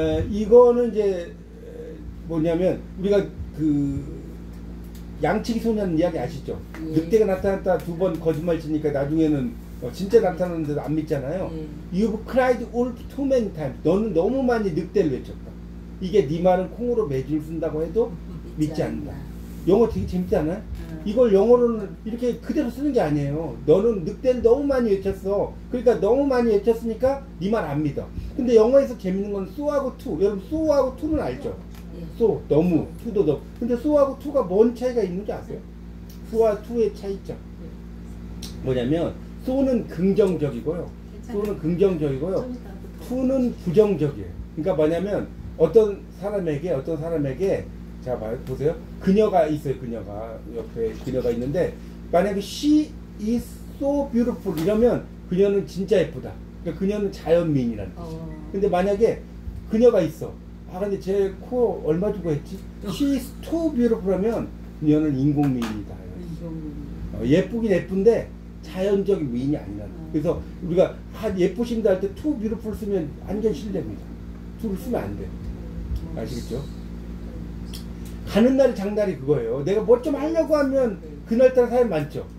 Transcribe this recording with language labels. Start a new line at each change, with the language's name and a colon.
Korean: 이거는 이제 뭐냐면 우리가 그 양치기 소년 이야기 아시죠? 늑대가 나타났다 두 번 거짓말 치니까 나중에는 진짜 나타났는데도 안 믿잖아요.
English: You've cried wolf too many times.
Korean: 너는 너무 많이 늑대를 외쳤다. 이게 네 말은 콩으로 매줄 쓴다고 해도 믿지 않는다. 영어 되게 재밌지 않아요? 이걸 영어로는 이렇게 그대로 쓰는 게 아니에요. 너는 늑대를 너무 많이 외쳤어. 그러니까 너무 많이 외쳤으니까 네 말 안 믿어. 근데 영어에서 재밌는 건 so하고 to. 여러분 so하고 to는 알죠? so, 너무, to도 너무. 근데 so하고 to가 뭔 차이가 있는지 아세요? so와 to의 차이점. 뭐냐면 so는 긍정적이고요. so는 긍정적이고요. to는 부정적이에요. 그러니까 뭐냐면 어떤 사람에게 자, 보세요. 그녀가 있어요. 그녀가 옆에 그녀가 있는데 만약에
English: she is so beautiful
Korean: 이러면 그녀는 진짜 예쁘다. 그러니까 그녀는 자연미인이라는 뜻이에요. 근데 만약에 그녀가 있어. 아 근데 제 코 얼마 주고 했지?
English: she is too beautiful
Korean: 하면 그녀는 인공미인이다. 예쁘긴 예쁜데 자연적인 미인이 아니라는 거예요. 그래서 우리가 예쁘신다 할 때
English: too beautiful
Korean: 쓰면 완전 실례입니다. to를 쓰면 안 돼요. 아시겠죠? 가는 날이 장날이 그거예요. 내가 뭐 좀 하려고 하면 그날따라 사람이 많죠.